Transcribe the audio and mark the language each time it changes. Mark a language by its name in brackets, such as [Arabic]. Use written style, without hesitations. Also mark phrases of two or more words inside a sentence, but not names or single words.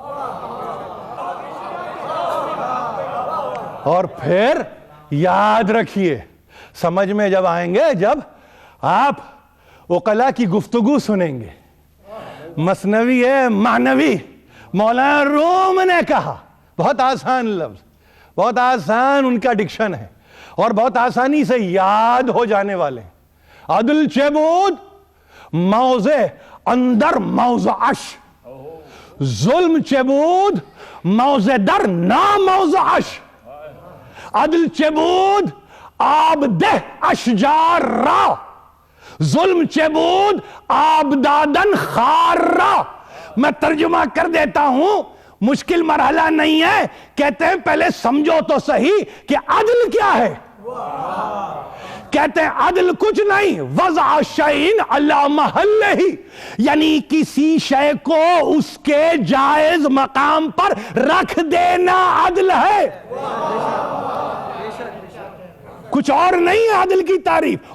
[Urdu] اور پھر یاد رکھیے، سمجھ میں جب آئیں گے جب آپ عقلاء کی گفتگو سنیں گے۔ مثنوی ہے معنوی، مولانا روم نے کہا، بہت آسان لفظ، بہت آسان ان کا ڈکشن ہے اور بہت آسانی سے یاد ہو جانے والے ہیں۔ [Persian] عدل چه بود موضع اندر موضعش، ظلم چه بود موضع در ناموضعش، عدل چه بود آب ده اشجار را، ظلم چه بود آب دادن خار را۔ [Urdu] میں ترجمہ کر دیتا ہوں، مشکل مرحلہ نہیں ہے، کہتے ہیں پہلے سمجھو تو صحیح کہ عدل کیا ہے۔ کہتے ہیں عدل کچھ نہیں، [Arabic] وضع شیء علی محلہ، [Urdu] یعنی کسی شے کو اس کے جائز مقام پر رکھ دینا عدل ہے، کچھ اور نہیں ہے عدل کی تعریف۔